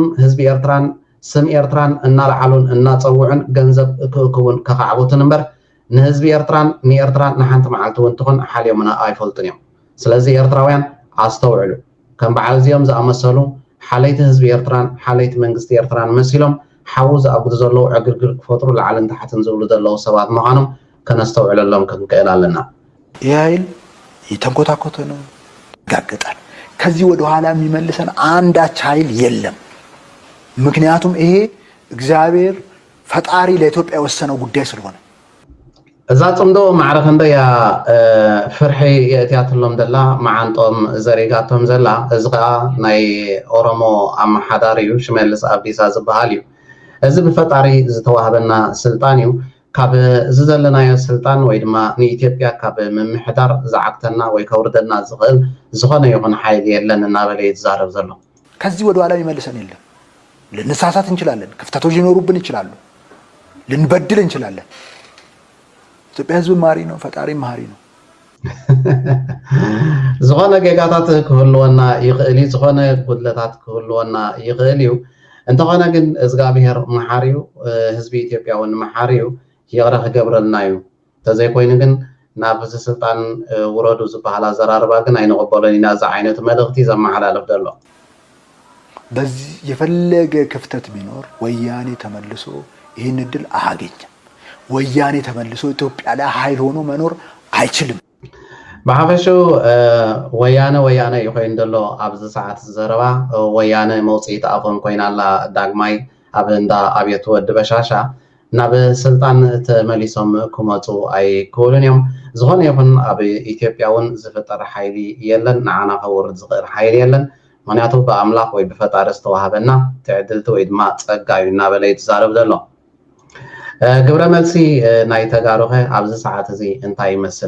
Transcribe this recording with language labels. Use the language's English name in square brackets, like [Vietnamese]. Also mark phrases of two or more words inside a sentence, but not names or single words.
[Tigrinya] ህዝቢ ኤርትራን ስም ኤርትራን እናልዓሉን እናፀውዑን ገንዘብ ክእክቡን ከካዕቡትን እምበር ንህዝቢ ኤርትራን ንኤርትራን ንሓንቲ መዓልቲ እውን ትኹን ሓልዮምና ኣይፈልጡን እዮም። ስለዚ ኤርትራውያን ኣስተውዕሉ። ከም በዓል እዚኦም ዝኣመሰሉ ሓለይቲ ህዝቢ ኤርትራን ሓለይቲ መንግስቲ ኤርትራን መሲሎም ሓዉ ዝኣግዱ ዘለዉ ዕግርግር ክፈጥሩ ላዕልን ታሕትን ዝብሉ ዘለዉ ሰባት ምዃኖም ከነስተውዕለሎም ክንክእል ኣለና። [Amharic] ይህ ኃይል የተንኮታኮተ ነው፣ ይጋገጣል። ከዚህ ወደ ኋላ የሚመልሰን አንዳች ኃይል የለም። ምክንያቱም ይሄ እግዚአብሔር ፈጣሪ ለኢትዮጵያ የወሰነው ጉዳይ ስለሆነ [Tigrinya] እዛ ጽምዶ ማዕረፍ እንደያ ፍርሒ የእትያትሎም ዘላ መዓንጦም ዘሪጋቶም ዘላ እዚ ከዓ ናይ ኦሮሞ ኣመሓዳሪ እዩ ሽመልስ ኣብዲሳ ዝበሃል እዩ። እዚ ብፈጣሪ ዝተዋህበና ስልጣን እዩ። ካብ እዚ ዘለናዮ ስልጣን ወይ ድማ ንኢትዮጵያ ካብ ምምሕዳር ዝዓግተና ወይ ከውርደና ዝኽእል ዝኾነ ይኹን ሓይሊ የለን እናበለ ይዛረብ ዘሎ። [Amharic] ከዚህ ወደ ኋላ የሚመልሰን የለም። ልንሳሳት እንችላለን፣ ክፍተቶች ሊኖሩብን ይችላሉ፣ ልንበድል እንችላለን። ኢትዮጵያ ህዝብ ማሪ ነው፣ ፈጣሪ ማሪ ነው። [Tigrinya] ዝኾነ ጌጋታት ክህልወና ይኽእል እዩ፣ ዝኾነ ጉድለታት ክህልወና ይኽእል እዩ። እንተኾነ ግን እግዚአብሔር መሓሪ እዩ፣ ህዝቢ ኢትዮጵያ እውን መሓሪ እዩ፣ ይቕረ ክገብረልና እዩ። እንተዘይኮይኑ ግን ናብ እዚ ስልጣን ውረዱ ዝበሃል ኣዘራርባ ግን ኣይንቕበሎን ኢና። እዚ ዓይነት መልእኽቲ ዘመሓላልፍ ዘሎ [Amharic] በዚህ የፈለገ ክፍተት ቢኖር ወያኔ ተመልሶ ይህን እድል አያገኝም። ወያኔ ተመልሶ ኢትዮጵያ ላይ ኃይል ሆኖ መኖር አይችልም። [Tigrinya] ብሓፈሹ ወያነ ይኮይን ዘሎ ኣብዚ ሰዓት ዘረባ ወያነ መውፅኢት ኣፎም ኮይናላ ዳግማይ ኣብ እንዳ ኣብየት ወዲ በሻሻ ናብ ስልጣን ተመሊሶም ክመፁ ኣይክእሉን እዮም። ዝኾነ ይኹን ኣብ ኢትዮጵያ እውን ዝፍጠር ሓይሊ የለን፣ ንዓና ከውርድ ዝኽእል ሓይሊ የለን። ምክንያቱ ብኣምላኽ ወይ ብፈጣሪ ዝተዋሃበና ትዕድልቲ ወይ ድማ ፀጋ እዩ እናበለ ይትዛረብ ዘሎ። ግብረ መልሲ ናይ ተጋሩኸ ኣብዚ ሰዓት እዚ እንታይ ይመስል?